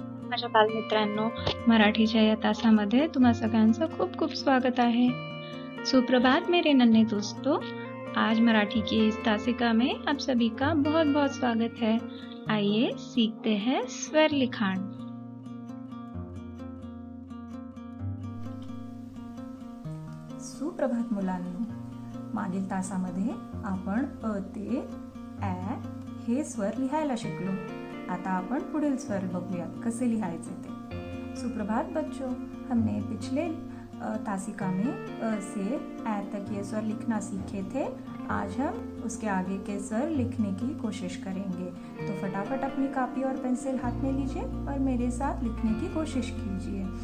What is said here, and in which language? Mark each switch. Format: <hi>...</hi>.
<mr>माझ्या बालमित्रांनो, मराठीच्या या तासामध्ये तुम्हा सगळ्यांचं खूप खूप स्वागत आहे।</mr> <hi>सुप्रभात मेरे नन्हे दोस्तों, आज मराठी की इस तासिका में आप सभी का बहुत बहुत स्वागत है। आइए सीखते हैं स्वर लिखाण।</hi> <mr>सुप्रभात मुलांनो, मागील तासामध्ये आपण अ ते ॲ हे स्वर लिहायला शिकलो। आता आपण पुढील स्वर बघूयात कसे लिहायचे ते।</mr> <hi>सुप्रभात बच्चों, हमने पिछले तासिका में अ से ऐ तक ये स्वर लिखना सीखे थे। आज हम उसके आगे के स्वर लिखने की कोशिश करेंगे। तो फटाफट अपनी कॉपी और पेंसिल हाथ में लीजिए और मेरे साथ लिखने की कोशिश कीजिए।</hi>